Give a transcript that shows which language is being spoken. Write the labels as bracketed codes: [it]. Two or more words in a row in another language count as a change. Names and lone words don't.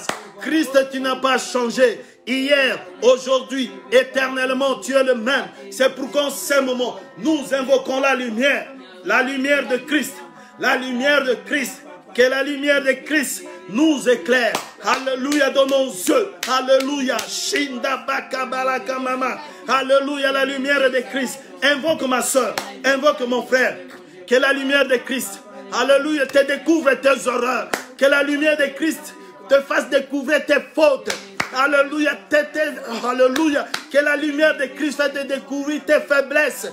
[fr] Christ, tu n'as pas changé. Hier, aujourd'hui, éternellement, tu es le même. C'est pourquoi en ce moment, nous invoquons la lumière de Christ, la lumière de Christ. Que la lumière de Christ nous éclaire. Alléluia dans nos yeux. Alléluia. Shinda bakabalaka mama. Alléluia, la lumière de Christ. Invoque ma soeur, invoque mon frère. Que la lumière de Christ, alléluia, te découvre tes horreurs. Que la lumière de Christ te fasse découvrir tes fautes. Alléluia, alléluia. Que la lumière de Christ fasse te découvrir tes faiblesses.